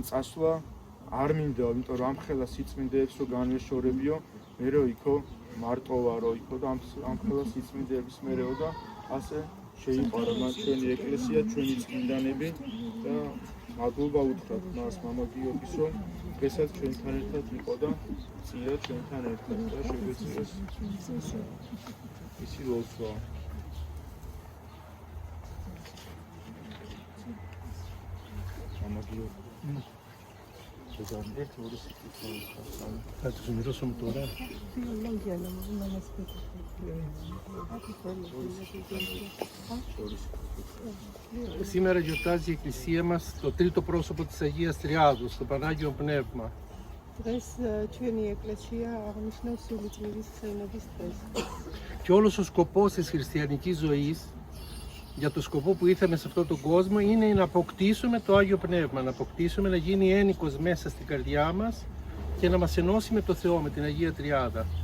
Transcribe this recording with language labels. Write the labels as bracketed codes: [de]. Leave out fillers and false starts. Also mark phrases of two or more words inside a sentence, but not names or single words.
[ka] წასვლა არ მინდა, იმიტომ რომ ამხელა სიწმინდეებს რო განვეშორებიო, მე რო იქო მარტოვა რო იქო და ამხელა სიწმინდეების მერეო და ასე შეიყვარა მათ ჩვენი ეკლესია, ჩვენი წმინდანები და მადლობა უთხრათ მას მამა გიორგის, რომ დღესაც ჩვენთან ერთად იყო და წია ჩვენთან ერთად და შეგვეციოს ისი ლოცვა. მამა გიორგი ერთ ორი სიტყვით [el] Κάτι σου μοιρώσαμε τώρα. Σήμερα γιορτάζει η Εκκλησία μας το τρίτο πρόσωπο της Αγίας Τριάδος, το Πανάγιο Πνεύμα. Και όλος ο σκοπός της χριστιανικής ζωής, για το σκοπό που ήρθαμε σε αυτόν τον κόσμο, είναι να αποκτήσουμε το Άγιο Πνεύμα, να αποκτήσουμε, να γίνει ένικος μέσα στην καρδιά μας και να μας ενώσει με το Θεό, με την Αγία Τριάδα.